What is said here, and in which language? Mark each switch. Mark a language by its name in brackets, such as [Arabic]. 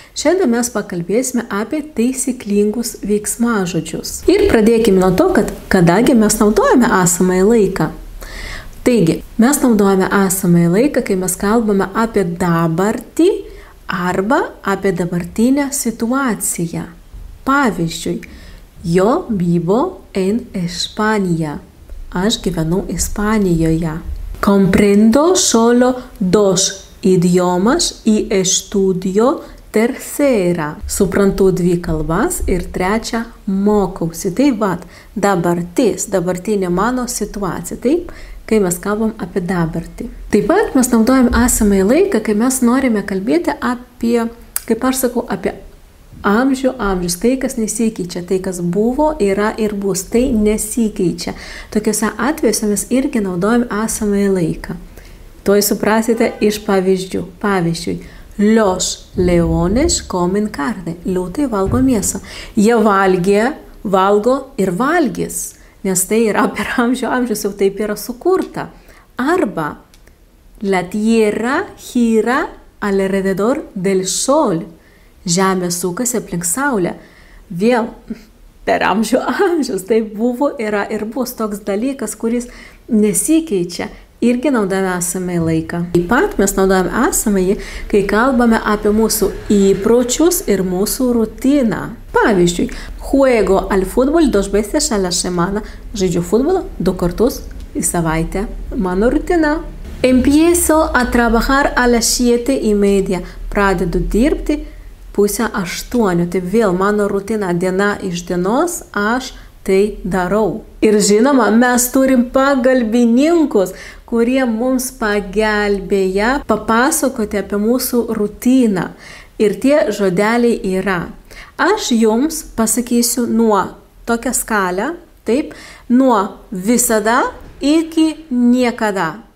[Lithuanian] Šiandien mes pakalbėsime apie taisyklingus veiksmažodžius. Ir pradėkime nuo to, kad kadangi mes naudojame esamąjį laiką. Taigi, mes naudojame esamąjį laiką, kai mes kalbame apie dabartį arba apie dabartinę situaciją. Pavyzdžiui, [Spanish] yo vivo en España. [Lithuanian] Aš gyvenu Ispanijoje. [Spanish] Comprendo solo dos idiomas y estudio tercera. [Lithuanian] Suprantu dvi kalbas ir trečią mokausi. Tai vat, dabartis, dabartinė mano situacija. Taip, kai mes kalbam apie dabartį. Taip pat mes naudojame esamąjį laiką, kai mes norime kalbėti apie, kaip aš sakau, apie amžius, tai kas nesikeičia, tai kas buvo, yra ir bus, tai nesikeičia. Tokiuose atvejuose mes irgi naudojame esamąjį laiką. Tuoj suprasite iš pavyzdžių. Pavyzdžiui, [Spanish] los leones comen carne. [Lithuanian] Liūtai valgo mėsą. Jie valgė, valgo ir valgys, nes tai yra per amžius, jau taip yra sukurta. Arba [Spanish] la tierra gira alrededor del sol. [Lithuanian] Žemė sukasi aplink saulę. Vėl per amžius. Tai buvo, yra ir bus toks dalykas, kuris nesikeičia. Irgi naudojame esamąjį laiką. Taip pat mes naudojame esamąjį, kai kalbame apie mūsų įpročius ir mūsų rutiną. Pavyzdžiui, [Spanish] juego al fútbol 2 veces a la semana. [Lithuanian] Žaidžiu futbolą 2 kartus į savaitę. Mano rutina. [Spanish] Empiezo a trabajar a las 7:30. [Lithuanian] Pradedu dirbti 7:30. Tai vėl mano rutina, diena iš dienos, aš tai darau. Ir žinoma, mes turim pagalbininkus, kurie mums pagelbėja papasakoti apie mūsų rutiną. Ir tie žodeliai yra. Aš jums pasakysiu nuo tokią skalę, taip, nuo visada iki niekada.